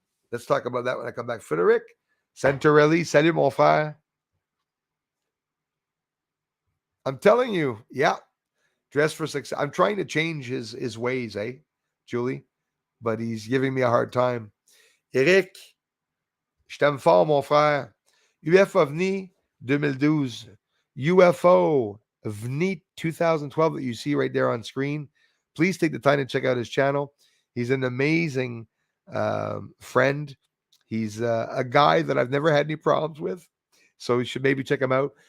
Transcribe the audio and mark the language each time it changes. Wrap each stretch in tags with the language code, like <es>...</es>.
<en>Let's talk about that when I come back. Frederic, Santorelli,</en> <fr>salut mon frère.</fr> <en>I'm telling you, yeah. Dress for success. I'm trying to change his ways, Julie? But he's giving me a hard time.</en> <fr>Eric, je t'aime fort, mon frère.</fr> <en>UFO OVNI 2012. UFO OVNI 2012 that you see right there on screen. Please take the time to check out his channel. He's an amazing friend. He's a guy that I've never had any problems with. So you should maybe check him out.</en>